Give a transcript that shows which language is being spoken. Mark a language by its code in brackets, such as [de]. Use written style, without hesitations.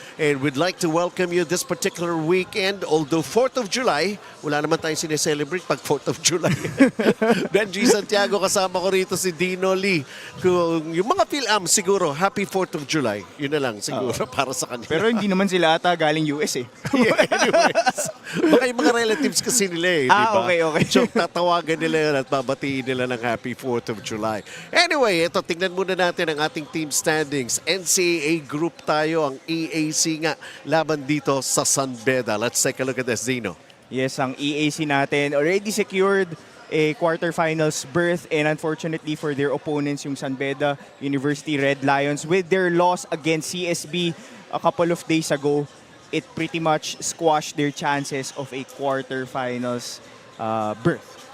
[en] And we'd like to welcome you this particular weekend. Although 4th of July, [tl] wala naman tayong sineselebrate pag 4th of July. Benji Santiago, kasama ko rito si Dino Lee. Kung yung mga PhilAm, siguro, [en] happy 4th of July. [tl] Yun na lang siguro para sa kanila. Pero hindi naman sila ata galing US eh. [en] Yeah, anyways. [tl] Baka yung mga relatives kasi nila eh, di ba? [en] Okay. [tl] So, tatawagan nila yun at babatiin nila ng [en] happy 4th of July. [tl] Anyway, ito, tingnan muna natin ang ating team standings. NCAA group tayo, ang EAC nga laban dito sa San Beda. [en] Let's take a look at this, Zino. Yes, [tl] ang EAC natin [en] already secured a quarterfinals berth, and unfortunately for their opponents, yung San Beda University Red Lions, with their loss against CSB a couple of days ago, it pretty much squashed their chances of a quarterfinals berth.